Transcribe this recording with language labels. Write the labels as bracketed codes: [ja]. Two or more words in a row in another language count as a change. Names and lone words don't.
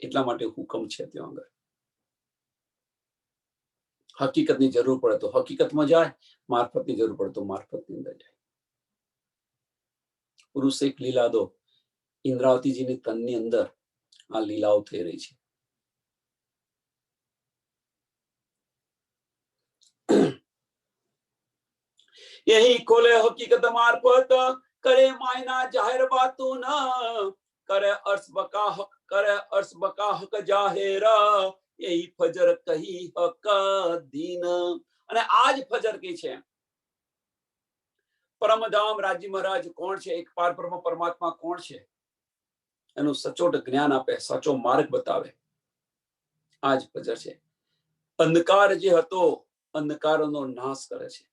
[gu] એટલા માટે હુકમ છે ત્યાં આગળ. હકીકતની જરૂર પડે તો હકીકતમાં જાય, મારફતની જરૂર પડે તો મારફતની અંદર જાય. પુરુષ એક લીલા દો, ઇન્દ્રાવતીજીની તનની અંદર આ લીલાઓ થઈ રહી છે. [hi] यही खोले हकीकत मार्फत, करे मायना जाहिर बातों न, करे अर्श बका हक जाहिर, यही फजर कही हक दीन. [gu] અને આજ ફજર કી છે. પરમધામ રાજી મહારાજ કોણ છે, એક પાર બ્રહ્મ પરમાત્મા કોણ છે એનું સચોટ જ્ઞાન આપે, સાચો માર્ગ બતાવે. આજ ફજર છે. અંધકાર જે હતો અંધકારનો નાશ કરે છે.